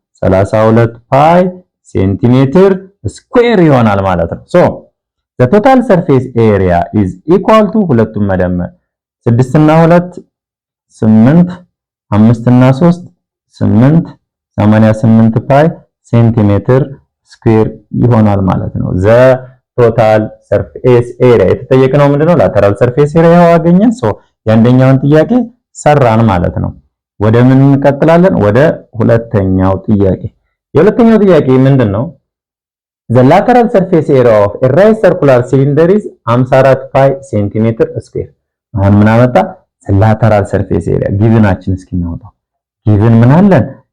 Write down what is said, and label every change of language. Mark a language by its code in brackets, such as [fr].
[am] 32 ፓይ ሴንቲሜትር ስኩዌር ይሆናል ማለት ነው። ሶ [en] the total surface area is equal to [am] ሁለቱም መደመር 6 እና 2 8 5 እና 3 8 88 ፓይ ሴንቲሜትር ስኩዌር ይሆናል ማለት ነው። the total surface area የተጠየቀው ምንድነው? lateral surface area ያው አገኘን። ሶ የአንደኛውን ጥያቄ ሰራን ማለት ነው። ወደ ምን እንቀጥላለን? ወደ ሁለተኛው ጥያቄ። የሁለተኛው ጥያቄ ምንድነው? [en] The lateral surface area of a right circular cylinder is 54 pi centimeter square። [am] አሁን ምን አመጣ? The lateral surface area ጊቭናችን እስኪ እናውጣው። ጊቭን ምን አለን?